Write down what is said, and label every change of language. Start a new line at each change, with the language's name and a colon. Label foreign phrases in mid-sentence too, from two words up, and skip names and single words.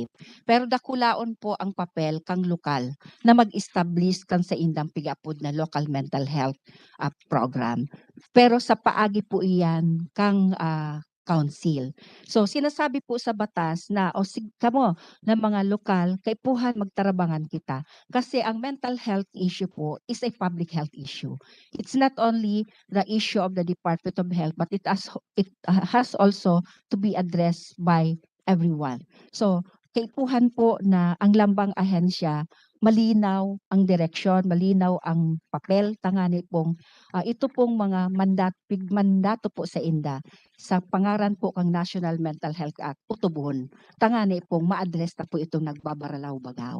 Bikol: Pero dakulaon po ang papel kang lokal na mag-establish kan sa indang pigapod na
English: local mental health program.
Bikol: Pero sa paagi po iyan kang council. So sinasabi po sa batas na kamo ng mga lokal kaipuhan magtarabangan kita kasi ang mental health issue po
English: is a public health issue. It's not only the issue of the Department of Health but it has also to be addressed by everyone.
Bikol: So kaipuhan po na ang lambang ahensya malinaw ang direksyon, malinaw ang papel, tangani pong ito pong mga mandato po sa INDA sa pangaran po kang National Mental Health Act, utubon. Tangani pong ma-address na po itong nagbabaralaw-bagaw.